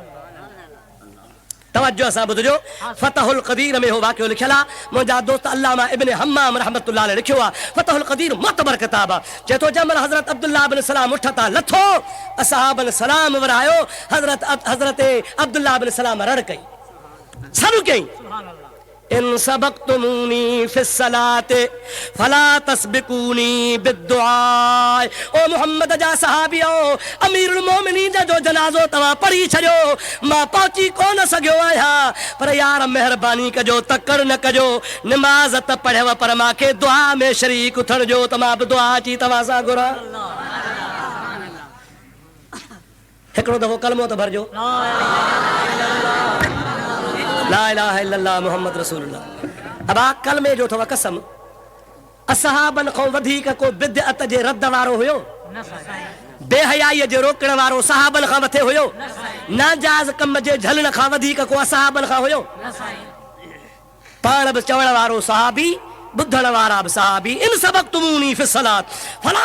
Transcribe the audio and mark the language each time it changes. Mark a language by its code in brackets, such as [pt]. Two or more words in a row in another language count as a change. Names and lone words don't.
[sd] तवज्जो सां ॿुधजो फतहुल क़दीर में हो वाक़ियो लिखियल आहे मुंहिंजा दोस्त अल्लामा इब्न हम्माम [ar] رحمة الله عليه [sd] लिखियो आहे फतहुल क़दीर मुतबर किताब आहे चए थो जंहिंमहिल हज़रत अब्दुल्लाह बिन सलाम उठ तां लथो असहाबन सलाम वरायो हज़रत अब्दुल्लाह बिन सलाम रड़ कई सब कई [ar] إن سبقتموني في الصلاة فلا تسبقوني بالدعاء [sd] ओ मोहम्मद जा सहाबियो अमीरुल मोमिनीन जो जनाज़ो तव्हां पढ़ी छॾियो मां पहुची कोन सघियो आहियां पर यार महिरबानी कजो तकड़ न कजो निमाज़ त पढ़ियव पर मूंखे दुआ में शरीक थियण जो त मां बि दुआ अची तव्हां सां घुरां हिकिड़ो दफ़ो कलमो त भरजो [ar] لا إله إلا الله محمد رسول الله [sd] अबा कलमे जो अथव कसम असहाबन खां वधीक को बिदअत जे रद्द वारो हुयो बेहयाईअ जे रोकण वारो सहाबन खां मथे हुयो नाजायज़ कम जे झलण खां वधीक को असहाबन खां हुयो पाण बि चवण वारो सहाबी बुद्धण वारा बि सहाबी [ar] إن سبقتموني في الصلاة فلا